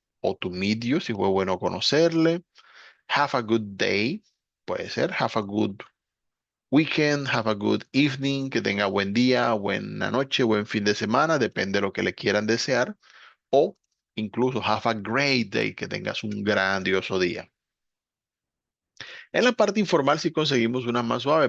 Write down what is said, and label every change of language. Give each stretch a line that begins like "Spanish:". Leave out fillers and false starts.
Spanish: O
English: to meet you,
Spanish: si fue bueno conocerle.
English: Have a good day.
Spanish: Puede ser.
English: Have a good weekend. Have a good evening.
Spanish: Que tenga buen día, buena noche, buen fin de semana. Depende de lo que le quieran desear. O incluso
English: have a great day.
Spanish: Que tengas un grandioso día. En la parte informal, si conseguimos una más suave.